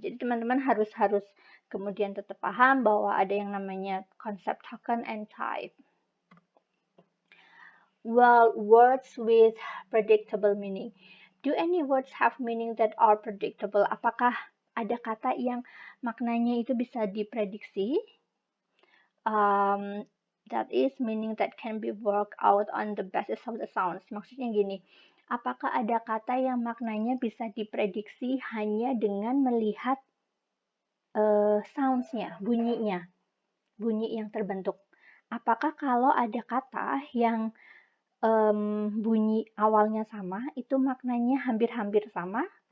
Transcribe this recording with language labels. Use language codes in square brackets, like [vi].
[id] Jadi teman-teman harus kemudian tetap paham bahwa ada yang namanya konsep token and type. [en] Well, words with predictable meaning. Do any words have meaning that are predictable? [id] Apakah ada kata yang maknanya itu bisa diprediksi? [en] That is meaning that can be worked out on the basis of the sounds. [id] Maksudnya gini, apakah ada kata yang maknanya bisa diprediksi hanya dengan melihat sounds-nya, bunyinya, bunyi yang terbentuk? Apakah kalau ada kata yang bunyi awalnya sama, itu maknanya hampir-hampir sama?